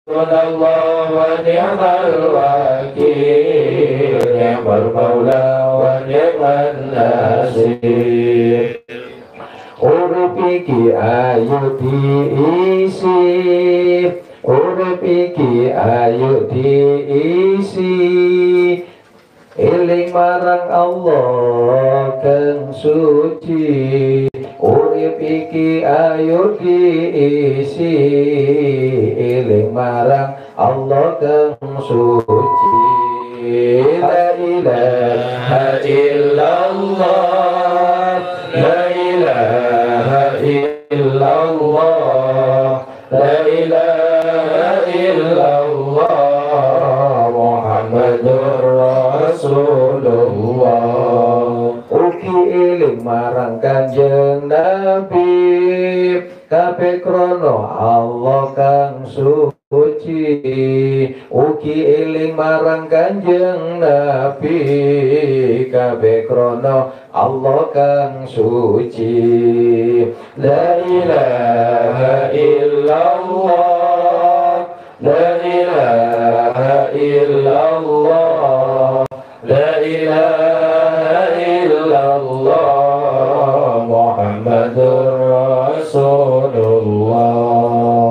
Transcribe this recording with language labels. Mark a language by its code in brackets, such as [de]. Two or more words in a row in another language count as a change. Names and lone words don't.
[ar] الله ونعم الوكيل، نعم المولى ونعم النصير. [jv] Urip iki ayo diisi, urip iki ayo diisi, eling marang Allah kang suci. Urip iki ayo diisi, eling marang Allah kang suci. [ar] لا إله إلا الله، لا إله إلا الله، لا إله إلا الله، محمد رسول الله. [jv] Ugi eling marang Kanjeng Nabi, kabeh krana Allah kang suci. Ugi eling marang Kanjeng Nabi, kabeh krana Allah kang suci. [ar] لا إله إلا الله، لا إله إلا الله، لا إله إلا الله، محمد رسول الله.